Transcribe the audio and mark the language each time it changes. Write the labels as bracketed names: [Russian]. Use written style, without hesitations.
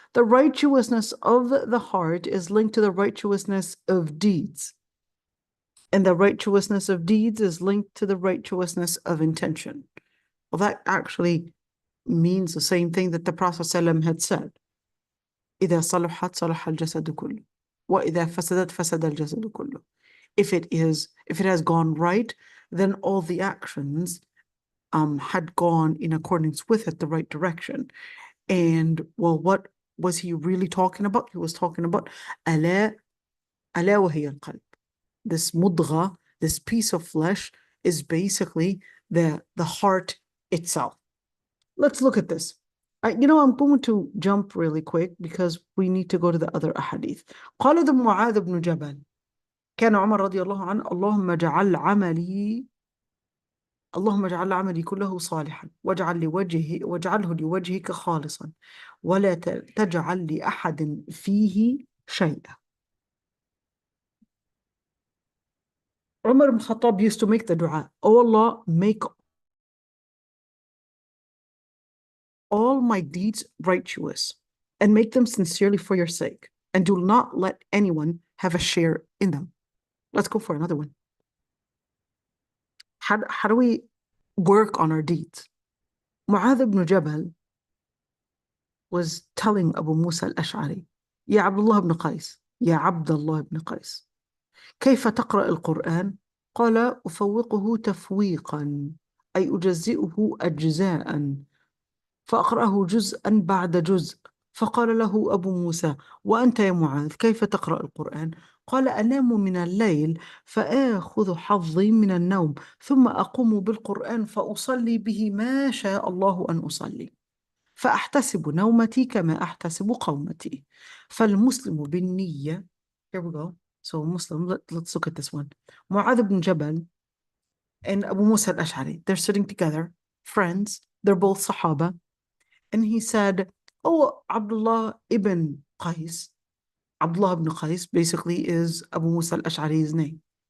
[English] The righteousness of the heart is linked to the righteousness of deeds. And the righteousness of deeds is linked to the righteousness of intention. Well, that actually means the same thing that the Prophet ﷺ had said. [Arabic] إذا صلحت صلح الجسد كله وإذا فسدت فسد الجسد كله. [English] If it has gone right, then all the actions had gone in accordance with it, the right direction. And well, what was he really talking about? He was talking about [Arabic] ألا وهي القلب. [English] This mudgha, this piece of flesh, is basically the heart itself. Let's look at this. I'm going to jump really quick because we need to go to the other ahadith. [Arabic] قال معاذ بن جبل كان عمر رضي الله عنه اللهم اجعل عملي كله صالحا واجعله لوجهك خالصا ولا تجعل لأحد فيه شيئا. [English] Umar ibn Khattab used to make the dua, "Oh Allah, make all my deeds righteous and make them sincerely for your sake, and do not let anyone have a share in them." Let's go for another one. How do we work on our deeds? Mu'adh ibn Jabal was telling Abu Musa al-Ash'ari, "Ya Abdullah ibn Qais, Ya Abdullah ibn Qais, [Arabic] كيف تقرأ القرآن?" قال: أفوقه تفويقا، أي أجزئه أجزاء، فأقرأه جزءا بعد جزء. فقال له أبو موسى: وأنت يا معاذ كيف تقرأ القرآن؟ قال: أنام من الليل فآخذ حظي من النوم ثم أقوم بالقرآن فأصلي به ما شاء الله أن أصلي، فأحتسب نومتي كما أحتسب قومتي. فالمسلم بالنية. [English] Here we go. So Muslim, let's look at this one. Mu'adh ibn Jabal and Abu Musa al-Ash'ari, they're sitting together, friends, they're both Sahaba. And he said, "Oh, Abdullah ibn Qais." Abdullah ibn Qais basically is Abu Musa al-Ash'ari's name.